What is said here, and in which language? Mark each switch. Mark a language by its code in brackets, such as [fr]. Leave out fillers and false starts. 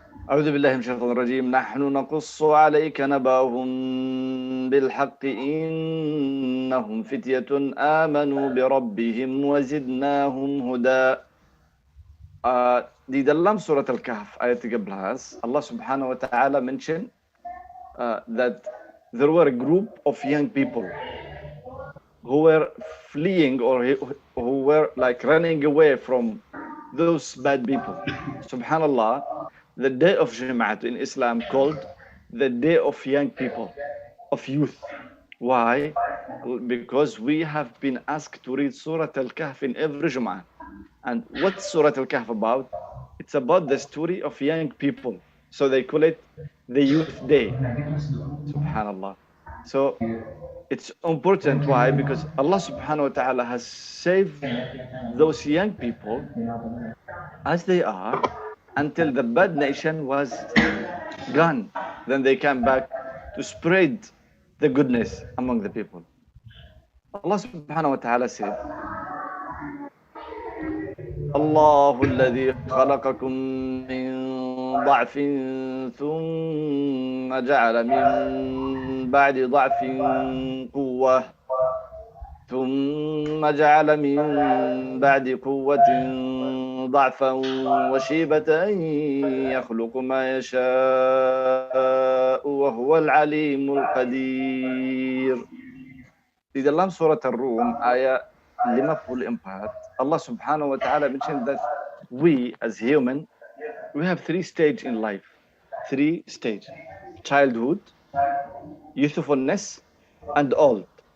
[ar] أعوذ بالله من الشيطان الرجيم نحن نقص عليك نبأهم بالحق إنهم فتية آمنوا بربهم وزدناهم هدى. [id] Di dalam surat Al-Kahf ayat 13, [en] Allah subhanahu wa ta'ala mentioned that there were a group of young people who were fleeing or who were like running away from those bad people. Subhanallah, the day of Jum'at in Islam called the day of young people, of youth. Why? Because we have been asked to read Surah Al-Kahf in every Jum'ah. And what's Surah Al-Kahf about? It's about the story of young people. So they call it the Youth Day. Subhanallah. So it's important. Why? Because Allah subhanahu wa ta'ala has saved those young people as they are until the bad nation was gone. Then they came back to spread the goodness among the people. Allah subhanahu wa ta'ala said, [ar] الله الذي خلقكم من ضعف ثم جعل من بعد ضعف قوة ثم جعل من بعد قوة ضعفا وشيبة يخلق ما يشاء وهو العليم القدير. [id] Di dalam surat Ar-Rum ayat 54, [en] Allah subhanahu wa ta'ala mentioned that we as human, we have three stages in life. Three stages: childhood, youthfulness, and old.